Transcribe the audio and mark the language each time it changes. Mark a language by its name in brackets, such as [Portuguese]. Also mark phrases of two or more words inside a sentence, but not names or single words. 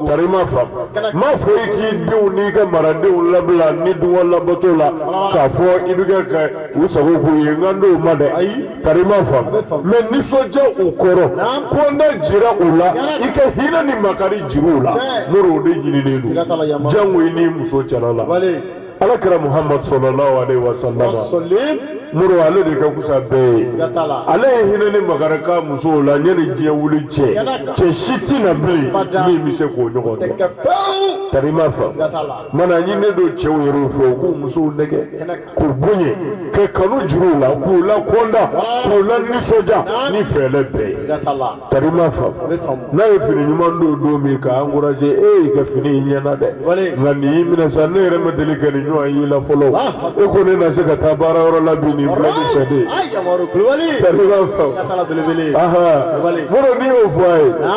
[Bambara] tarima fa m'a fɔ i k'i denw n'i ka maradenw labila ni dungɔ labato la k'a fɔ i bɛ kɛ ka u sago k'u ye nka n'o ma dɛ tarima fa mɛ nisɔndiya u kɔrɔ ko n'a jira u la i ka hinɛ ni makari jiri u la muru o de ɲininen don jango i n'i muso cɛla la alakira muhammad [Arabic] صلى الله عليه وسلم [Bambara] muru ale de ka kusa bɛɛ ye ale ye hinɛ ni makari k'a musow la yanni diɲɛ wuli cɛ si tɛna bilen min bɛ se k'o ɲɔgɔn kɛ tarima fa mana ɲininen don cɛw yɛrɛ fɛ u k'u musow nɛgɛ k'u bonya ka kanu juru u la k'u lakɔnda k'u la nisɔndiya ni fɛɛrɛ bɛɛ ye tarima fa n'a ye fini ɲuman don don min k'a encouragé e y'i ka fini ɲɛna dɛ nka nin y'i minɛ sa ne yɛrɛ ma deli ka nin ɲɔgɔn y'i la fɔlɔ e ko ne na se ka taa baara yɔrɔ la bi nin bila ni fɛ de tarima fa muru n'i y'o fɔ a ye